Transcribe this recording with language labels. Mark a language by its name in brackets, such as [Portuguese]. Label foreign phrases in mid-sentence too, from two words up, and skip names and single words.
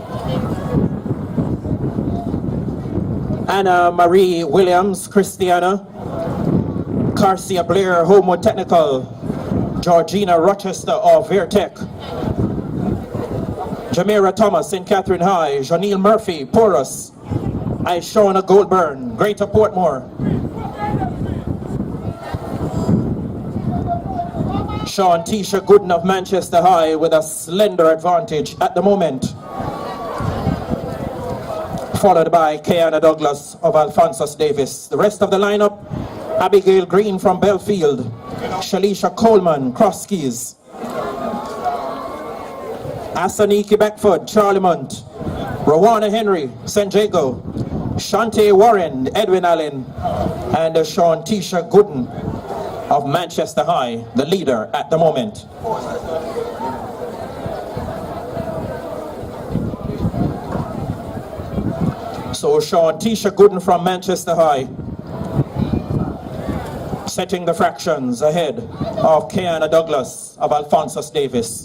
[English] Anna Marie Williams, Christiana, Carcia Blair, Holmwood Technical, Georgina Rochester of Vertech, Jamira Thomas, St. Catherine High, Janelle Murphy, Porus, Ishona Goldburn, Greater Portmore, Sean Tisha Gooden of Manchester High with a slender advantage at the moment, followed by Kiana Douglas of Alphonsus Davis. The rest of the lineup: Abigail Green from Belfield, Shalisha Coleman, Crosskeys, Asaniki Beckford, Charlemont, Rowana Henry, St. Jago, Shante Warren, Edwin Allen, and Sean Tisha Gooden of Manchester High, the leader at the moment. So Sean Tisha Gooden from Manchester High setting the fractions ahead of Kiana Douglas of Alphonsus Davis.